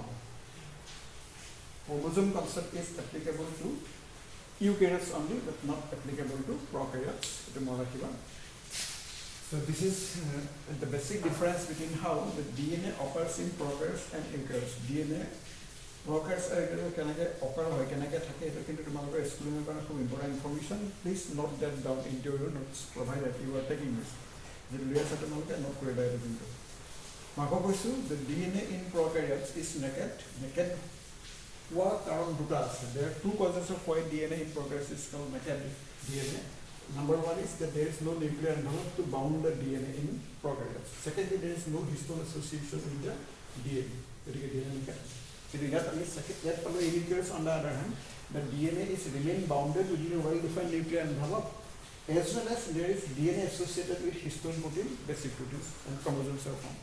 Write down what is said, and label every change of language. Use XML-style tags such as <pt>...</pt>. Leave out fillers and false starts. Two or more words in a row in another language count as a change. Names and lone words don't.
<en>Chromosome concept is applicable to eukaryotes only, but not applicable to prokaryotes. So this is the basic difference between how the DNA occurs in prokaryotes and eukaryotes. DNA prokaryotes can occur or can</en> <as>থাকে এটা কিন্তু তোমালোকৰ স্কুলিংৰ কাৰণে খুব</as> <en>important information. Please note that down into your notes provided you are taking this. The layers are</en> <as>তোমালোকে নোট কৰি দিয়া কিন্তু মাকো কৈছো</as> <en>the DNA in prokaryotes is naked. What are</en> <as>দুটা আছে?</as> <en>There are two causes of why DNA in prokaryotes is called naked DNA. Number one is that there is no nuclear envelope to bound the DNA in prokaryotes. Secondly, there is no histone association with the DNA. Eukaryotes on the other hand, the DNA is remain bounded within a well-defined nuclear envelope, as well as there is DNA associated with histone protein, basic proteins, and chromosomes are found.</en>